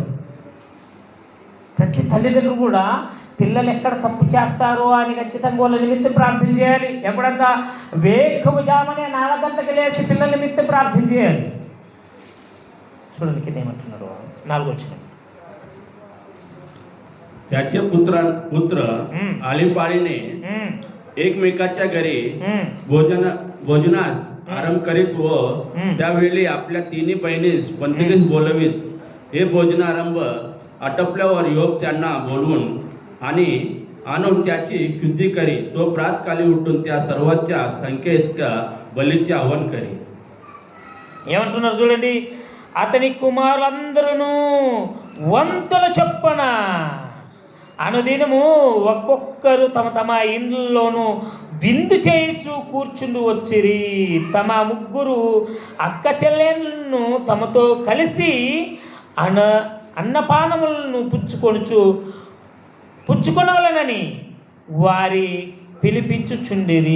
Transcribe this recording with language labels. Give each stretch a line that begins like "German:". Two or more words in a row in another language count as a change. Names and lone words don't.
Telugu: ప్రతి తల్లిదండ్రులు కూడా పిల్లలు ఎక్కడ తప్పు చేస్తారో అని ఖచ్చితంగా వాళ్ళ నిమిత్తం ప్రార్థన చేయాలి. ఎప్పుడంతా వేకువజామనే 4 గంటలకు లేచి పిల్లల నిమిత్తం ప్రార్థన చేయాలి. చూడండి కింద ఏమంటున్నారు? 4వ వచనం.
Marathi: त्याचे पुत्र आळीपाळीने एकमेकाच्या घरी भोजनास आरंभ करीत व त्यावेळी आपल्या 3 बहिणीस पंथकीस बोलवीत. हे भोजनारंभ आटपल्यावर योग त्यांना बोलवून आणि आणून त्याची शुद्धी करी. तो प्रातकाली उठून त्या सर्वांच्या संख्येइतका बलीचे आवाहन करी.
Telugu: ఏమంటున్నారు చూడండి? అతని కుమారులందరూ వంతుల చొప్పున అనుదినము ఒక్కొక్కరు తమ తమ ఇండ్లలోనూ విందు చేయించు కూర్చుండి వచ్చిరి. తమ 3 అక్క చెల్లెళ్ళను తమతో కలిసి అన్నపానములను పుచ్చుకొనవలనని వారి పిలిపించుచుండిరి.